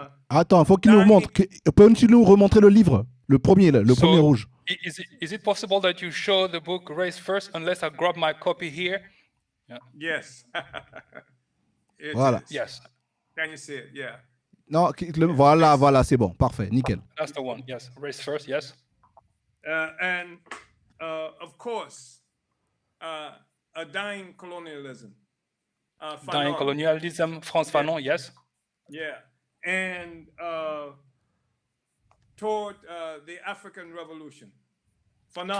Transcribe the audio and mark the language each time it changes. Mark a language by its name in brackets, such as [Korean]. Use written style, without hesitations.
[French] Attends, faut qu'il nous remontre. Peux-tu nous remontrer le livre? Le premier, le premier rouge. [English] Is it possible that you show the book Race First, unless I grab my copy here? Yeah. Yes. [French] Voilà. [English] Yes. Can you see it? Yeah. [French] Non, voilà, c'est bon, parfait, nickel. [English] That's the one. Yes. Race First. Yes. And of course, a dying colonialism. Dying colonialism, Frantz Fanon. Yes. Yeah. And toward the African Revolution. Fanon.